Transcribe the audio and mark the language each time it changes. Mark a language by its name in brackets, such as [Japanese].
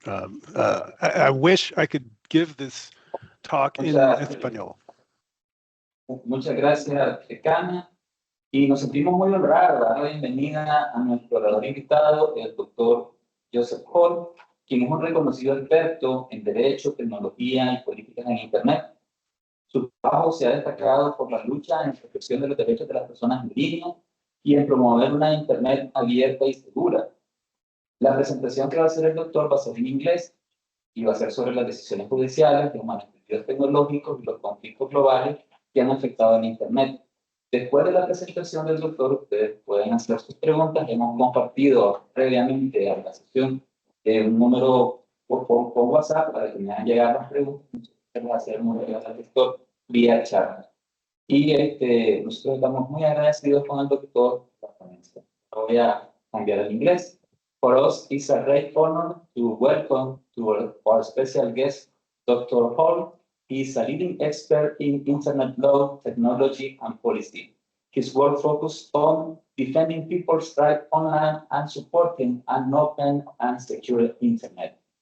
[English] I wish I could give this talk in español. [Spanish] Muchas gracias, decana. Y nos sentimos muy honrados de dar la bienvenida a nuestro orador invitado, el doctor Joseph Hall, quien es un reconocido experto en Derecho, Tecnología y Políticas en Internet. Su trabajo se ha destacado por la lucha en protección de los derechos de las personas en línea y en promover una Internet abierta y segura. La presentación que va a hacer el doctor va a ser en inglés y va a ser sobre las decisiones judiciales, los malentendidos tecnológicos y los conflictos globales que han afectado al Internet. Después de la presentación del doctor, ustedes pueden hacer sus preguntas. Hemos compartido previamente a la sesión un número por WhatsApp para que me hagan llegar las preguntas. Vamos a hacer un regalo al doctor vía chat. Y nosotros estamos muy agradecidos con el doctor por la ponencia. Voy a cambiar al inglés. [English] For us, it's a great honor to welcome to our special guest, Dr. Hall. He is a leading expert in internet law, technology, and policy. His work focuses on defending people's rights online and supporting an open and secure internet.